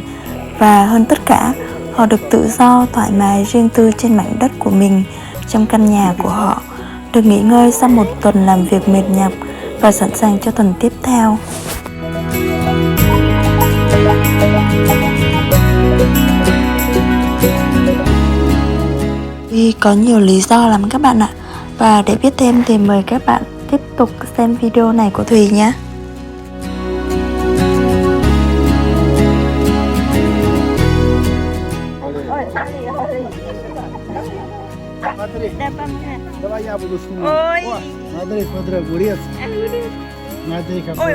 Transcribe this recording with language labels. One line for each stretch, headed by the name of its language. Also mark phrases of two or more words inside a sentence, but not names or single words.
Vietnamese: Và hơn tất cả, họ được tự do, thoải mái, riêng tư trên mảnh đất của mình, trong căn nhà của họ, được nghỉ ngơi sau một tuần làm việc mệt nhọc và sẵn sàng cho tuần tiếp theo. Vì có nhiều lý do lắm các bạn ạ. Và để biết thêm thì mời các bạn tiếp tục xem video này của Thùy nhé.
Russian: Смотри, давай я буду снимать. Ой. О, смотри, огурец. Смотри, какой.